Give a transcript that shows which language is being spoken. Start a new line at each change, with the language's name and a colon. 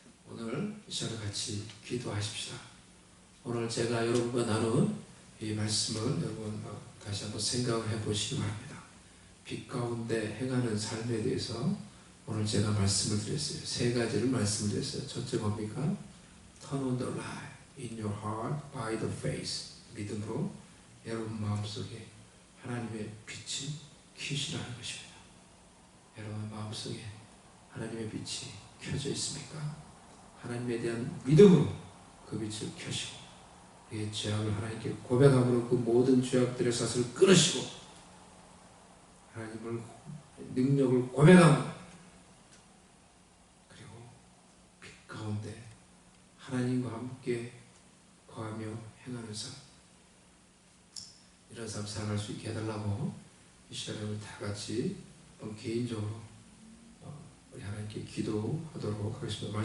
Korean: 오늘 이 시간에 같이 기도하십시다. 오늘 제가 여러분과 나눈 이 말씀을 여러분 다시 한번 생각을 해보시기 바랍니다. 빛 가운데 행하는 삶에 대해서 오늘 제가 말씀을 드렸어요. 세 가지를 말씀을 드렸어요. 첫째 뭡니까?
English: Turn on the light in your heart by the faith.
Korean: 믿음으로 여러분 마음속에 하나님의 빛이 켜시라는 것입니다. 여러분 마음속에 하나님의 빛이 켜져 있습니까? 하나님에 대한 믿음으로 그 빛을 켜시고 이 죄악을 하나님께 고백함으로 그 모든 죄악들의 사슬을 끊으시고 하나님을 능력을 고백함으로 그리고 빛 가운데 하나님과 함께 거하며 행하는 삶, 이런 삶 살아갈 수 있게 해달라고 이 시간에 우리 다 같이 개인적으로 우리 하나님께 기도하도록 하겠습니다.